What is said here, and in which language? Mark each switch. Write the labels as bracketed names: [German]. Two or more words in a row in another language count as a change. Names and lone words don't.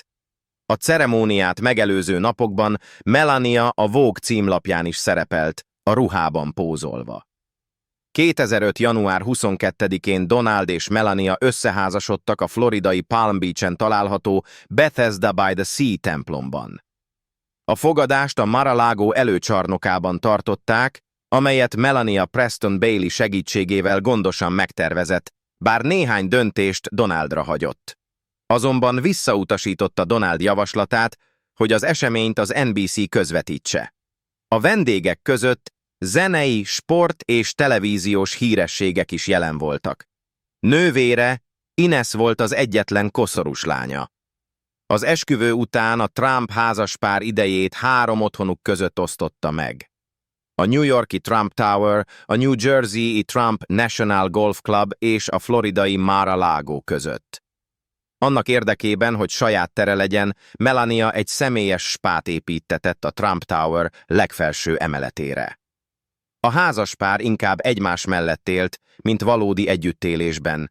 [Hungarian] A ceremóniát megelőző napokban Melania a Vogue címlapján is szerepelt, a ruhában pózolva. 2005. január 22-én Donald és Melania összeházasodtak a floridai Palm Beach-en található Bethesda by the Sea templomban. A fogadást a Mar-a-Lago előcsarnokában tartották, amelyet Melania Preston Bailey segítségével gondosan megtervezett, bár néhány döntést Donaldra hagyott. Azonban visszautasította Donald javaslatát, hogy az eseményt az NBC közvetítse. A vendégek között zenei, sport és televíziós hírességek is jelen voltak. Nővére, Ines volt az egyetlen koszorús lánya. Az esküvő után a Trump házaspár idejét 3 otthonuk között osztotta meg. A New York-i Trump Tower, a New Jersey-i Trump National Golf Club és a floridai Mar-a-Lago között. Annak érdekében, hogy saját tere legyen, Melania egy személyes spát építtetett a Trump Tower legfelső emeletére. A házaspár inkább egymás mellett élt, mint valódi együttélésben.